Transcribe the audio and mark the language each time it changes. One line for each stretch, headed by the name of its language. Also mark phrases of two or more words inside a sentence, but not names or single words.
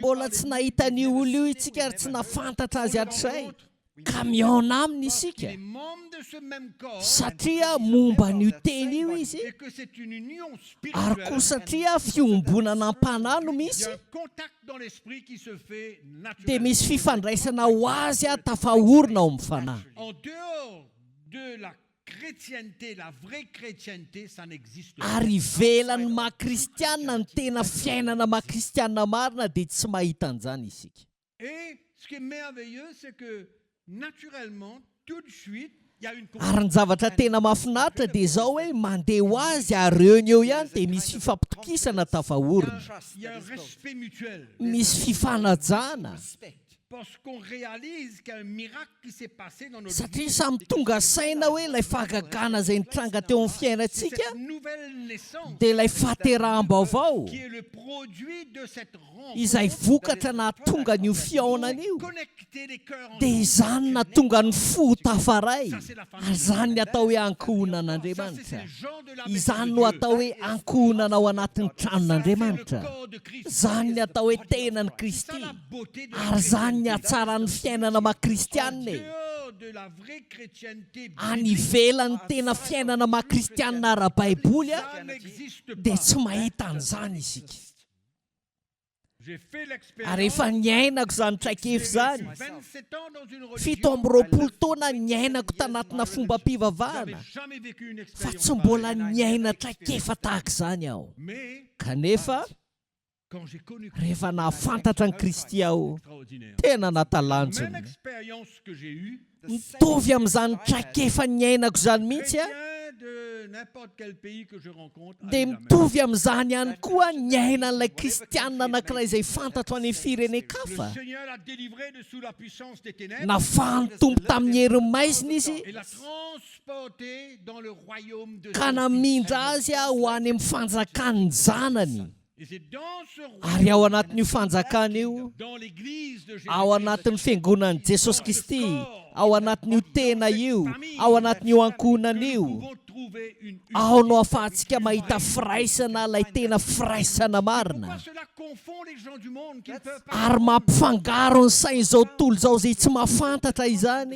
Malagasy: mbola
French: parler
Malagasy: tsy
French: de
Malagasy: nahita
French: lui,
Malagasy: ny
French: on
Malagasy: olo io
French: ne
Malagasy: itsika ary tsy nafantatra azy
French: le
Malagasy: hatray,
French: rencontre,
Malagasy: ka miaona aminy
French: parce qu'il
Malagasy: isika
French: est membre de ce même corps,
Malagasy: satria momba n'io teny io izy,
French: et que c'est une union
Malagasy: ary
French: spirituelle.
Malagasy: koa satria fiombonana am-panahy no
French: Il y
Malagasy: misy,
French: a un contact dans l'esprit qui se fait
Malagasy: dia
French: naturellement.
Malagasy: misy fifandraisana ho azy a tafahorona ao amin'ny fanahy.
French: En dehors de la chrétienté, la vraie chrétienté, ça n'existe pas.
Malagasy: Ary ivelan'ny maha-kristianina ny tena fiainana maha-kristianina marina dia tsy mahita an'izany isika.
French: Et ce qui est merveilleux, c'est que naturellement, tout de suite, il y a une
Malagasy: Ary ny zavatra tena mahafinaritra dia izao hoe mandeha ho azy ary eo ny eo ihany dia misy fifampitokisana tafahorona,
French: il y a un respect mutuel.
Malagasy: misy fifanajana,
French: Parce qu'on réalise qu'il y a un miracle qui s'est passé dans notre vie.
Malagasy: satria samy tonga saina hoe ilay fahagagana izay nitranga teo amin'ny
French: C'est
Malagasy: fiainantsika
French: cette nouvelle naissance
Malagasy: dia ilay fahateraham-baovao
French: qui est le produit de cette rencontre.
Malagasy: izay vokatra nahatonga n'io fiaonana io,
French: Connecter les cœurs
Malagasy: dia
French: ensemble.
Malagasy: izany nahatonga ny fo tafaray.
French: Ça, c'est la famille.
Malagasy: Ary izany ny atao hoe
French: Ça, c'est
Malagasy: ankohonan'Andriamanitra.
French: ces gens de la
Malagasy: Izany
French: maison
Malagasy: no
French: de Dieu.
Malagasy: atao hoe ankohonana ao anatin'ny
French: C'est le
Malagasy: tranon'Andriamanitra.
French: corps de Christ.
Malagasy: Zany ny atao hoe tenany
French: C'est
Malagasy: Kristy.
French: ça la beauté de
Malagasy: Ary zany ny hatsaran'ny fiainana
French: En
Malagasy: maha-kristianina e.
French: dehors de la vraie chrétienté
Malagasy: Any ivelan'ny tena fiainana maha-kristianina ara-baiboly a,
French: ça n'existe
Malagasy: dia
French: pas.
Malagasy: tsy mahita an'izany isika.
French: J'ai fait
Malagasy: Ary
French: l'expérience.
Malagasy: efa niainako zany traikefa zany.
French: 27 ans dans une
Malagasy: Fito
French: religion.
Malagasy: amby roapolo taona niainako tanatina fomba
French: J'avais
Malagasy: mpivavahana.
French: jamais vécu une
Malagasy: Fa
French: expérience
Malagasy: tsy mbola
French: pareille.
Malagasy: niaina traikefa tahaka izany aho.
French: Mais
Malagasy: Kanefa
French: quand j'ai connu
Malagasy: rehefa nahafantatra ny Kristy aho,
French: extraordinaire.
Malagasy: tena
French: Même
Malagasy: natalanjona.
French: expérience que j'ai eue,
Malagasy: Mitovy amin'izany traikefa niainako zany mihitsy a,
French: chrétien de n'importe quel pays que je rencontre.
Malagasy: dia mitovy amin'izany ihany koa ny ainan'ilay kristianina anankiray izay fantatro any amin'ny
French: Le
Malagasy: firenen-kafa.
French: Seigneur l'a délivré de sous la puissance des ténèbres
Malagasy: Nafahany tompo tamin'ny hery maizina izy
French: et l'a transporté dans le royaume de
Malagasy: ka
French: son
Malagasy: namindra
French: Fils.
Malagasy: azy ho any amin'ny fanjakany zanany.
French: Et c'est dans ce
Malagasy: Ary ao
French: royaume,
Malagasy: anatin'io fanjakana io,
French: dans l'église de Jésus,
Malagasy: ao anatin'ny fiangonan'i Jesosy Kristy, ao anatin'io tena io, ao anatin'io ankonana
French: nous
Malagasy: io,
French: pouvons trouver une
Malagasy: ao no ahafahantsika mahita firaisana ilay tena firaisana marina.
French: Pourquoi cela confond les gens du monde qui ne peuvent pas
Malagasy: Ary mampifangaro ny sain'izao tontolo izao izay tsy mahafantatra izany,